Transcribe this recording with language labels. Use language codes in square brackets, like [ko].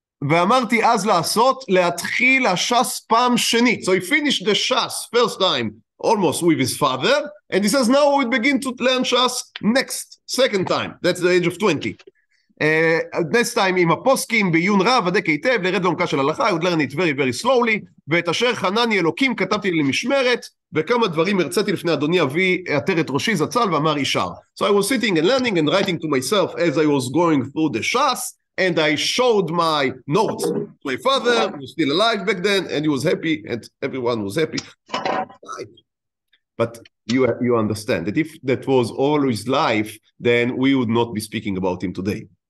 [he] ואמרתי אז לעשות, להתחיל הש"ס פעם שנית. [en] So he finished the ש"ס first time, almost with his father, and he says now we begin to learn Shas second time. That's the age of 20. Next time [he] עם הפוסקים בעיון רב, הדק היטב, לרד לעומקה של הלכה, [en] I would learn it very very slowly, [he] ואת אשר חנני אלוקים כתבתי לי למשמרת, וכמה דברים הרציתי לפני אדוני אבי עטר את ראשי זצ"ל ואמר ישר. [en] So I was sitting and learning and writing to myself as I was going through the Shas, and I showed my notes to my father, who was still alive back then, and he was happy, and everyone was happy. But you understand that if that was all his life, then we would not be speaking about him today.